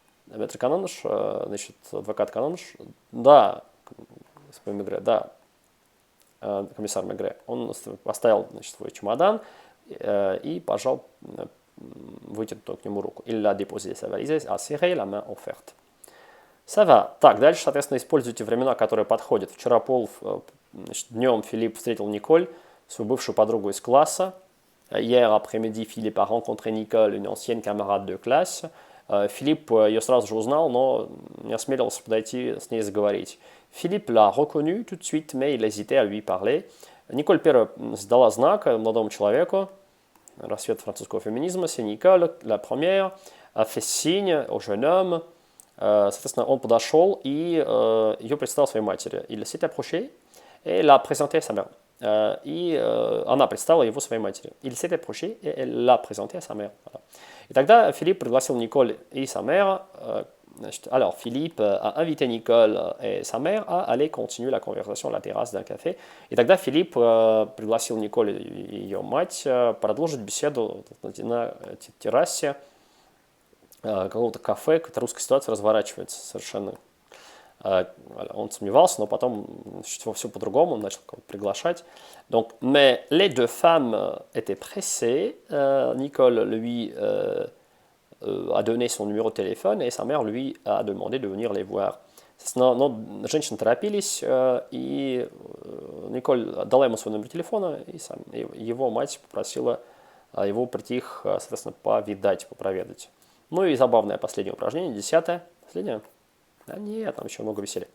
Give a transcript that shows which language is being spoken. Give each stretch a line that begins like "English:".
Russian: Maître Canonge, значит, адвокат Canonge, да, господин Мегре, да, комиссар Мегре, он поставил, значит, свой чемодан и пожал вытянутую к нему руку.
French: Il a déposé sa valise, a serré la main offerte. Ça va.
Russian: Так, дальше, соответственно, используйте времена, которые подходят. Вчера днем Филипп встретил Николь, свою бывшую подругу из класса.
French: Hier après-midi, Philippe a rencontré Nicole, une ancienne camarade de classe.
Russian: Филипп ее сразу же узнал, но не осмелился подойти с ней заговорить.
French: Philippe l'a reconnu tout de suite, mais il hésitait à lui parler.
Russian: Николь первая сдала знак молодому человеку, рассвет французского феминизма,
French: c'est Nicole, la première, a fait signe au jeune homme.
Russian: Соответственно, он подошел и ее представил своей матери.
French: Il s'est approché et l'a présenté à sa mère.
Russian: И она представила его своей матери.
French: Il s'est approché et elle l'a présenté à sa mère. Voilà.
Russian: И тогда Филипп пригласил Николь и
French: sa mère. Alors, Philippe a invité Nicole et sa mère à aller continuer la conversation à la terrasse d'un café.
Russian: И тогда Филипп пригласил Николь и ее мать продолжить беседу на террасе какого-то кафе, какая-то русская ситуация разворачивается совершенно. Он сомневался, но потом все по-другому, он начал приглашать.
French: Donc, mais les 2 femmes étaient pressées. Nicole lui a donné son numéro de téléphone, et sa mère lui a demandé de venir les voir.
Russian: Но женщины торопились, и Николь дала ему свой номер телефона, и его мать попросила его прийти их, соответственно, повидать, попроведать. Ну и забавное последнее упражнение, 10-е. Последнее? А нет, там еще много веселья.